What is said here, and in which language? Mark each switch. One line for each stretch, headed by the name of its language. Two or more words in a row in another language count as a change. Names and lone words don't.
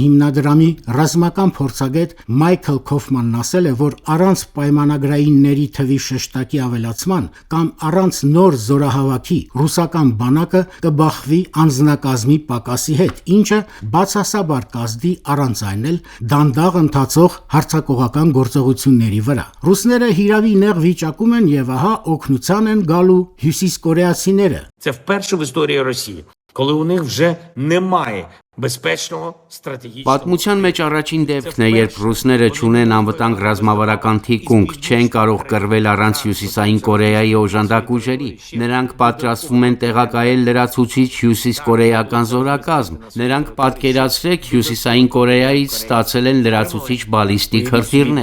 Armenian: հիմնադրամի ռազմական փորձագետ Մայքլ Քոֆմանն ասել է, որ առանց պայմանագրայինների թվի շեշտակի ավելացման կամ առանց նոր զորահավաքի ռուսական բանակը կբախվի անձնակազմի պակասի հետ, ինչը բացասաբար կազդի առանց այն էլ դանդաղ ընթացող հարձակողական գործողությունների վրա։ Ռուսները հիրավի նեղ վիճակում են եւ ահա օգնության են գալու հյուսիսկորեացիները։
Ukrainian: Це вперше в історії Росії, коли у них вже немає безпечного стратегічного...
Armenian: Պատմության մեջ առաջին դեպքն է, երբ ռուսները չունեն անվտանգ ռազմավարական թիկունք, չեն կարող կռվել առանց Հյուսիսային Կորեայի օժանդակ ուժերի։ Նրանք պատրաստվում են տեղակայել լրացուցիչ հյուսիսկորեական զորակազմ։ Նրանք պատկերացրեք Հյուսիսային Կորեայից ստացել են լրացուցիչ բալիստիկ հրթիռներ։